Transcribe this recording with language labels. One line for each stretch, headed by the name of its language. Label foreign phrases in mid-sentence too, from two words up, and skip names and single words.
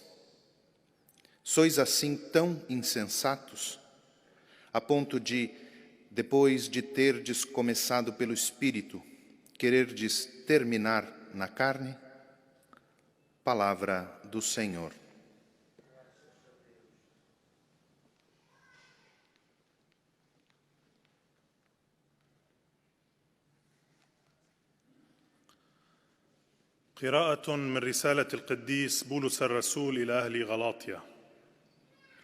Portuguese: Sois assim tão insensatos, a ponto de, depois de terdes começado pelo Espírito, quererdes terminar na carne? Palavra do Senhor.
Arabic: قراءة من رسالة القديس بولس الرسول إلى أهل غلاطيا.